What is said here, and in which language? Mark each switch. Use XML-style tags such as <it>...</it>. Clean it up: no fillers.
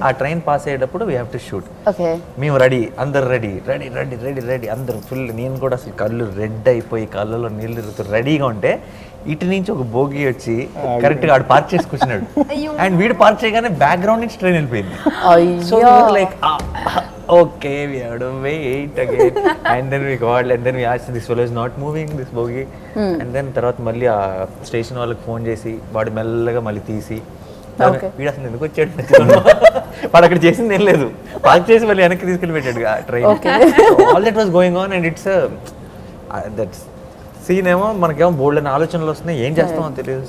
<te>ఆ train pass అయ్యేటప్పుడు</te> <en>We have to shoot.</en> <te>మేము రెడీ, అందరు ready ready ready ready ready అందరు ఫుల్. నేను కూడా అసలు కళ్ళు రెడ్ అయిపోయి కళ్ళలో నీళ్ళు తిరుగుతూ రెడీగా ఉంటే ఇటు నుంచి ఒక బోగి వచ్చి కరెక్ట్ గా ఆడు పార్క్ చేసి కూర్చున్నాడు. అండ్ వీడు పార్క్ చేయగానే బ్యాక్గ్రౌండ్ నుంచి ట్రైన్ వెళ్ళిపోయింది.</te> <en>So like okay, we have to wait again, and then we got, and then we asked, this fellow is not moving, this bogie. And then</en> <te>తర్వాత మళ్ళీ ఆ స్టేషన్ వాళ్ళకి ఫోన్ చేసి వాడు మెల్లగా మళ్ళీ తీసి వీడు అసలు ఎందుకు వచ్చాడు, వాడు అక్కడ చేసింది ఏం లేదు, పార్క్ చేసి మళ్ళీ వెనక్కి తీసుకెళ్ళి పెట్టాడు ఆ train.</te> <en>all that was going on, and it's that scene</en> <te>ఏమో మనకేమో బోల్డ్ అని ఆలోచనలు వస్తున్నాయి, ఏం చేస్తామో తెలియదు.</te>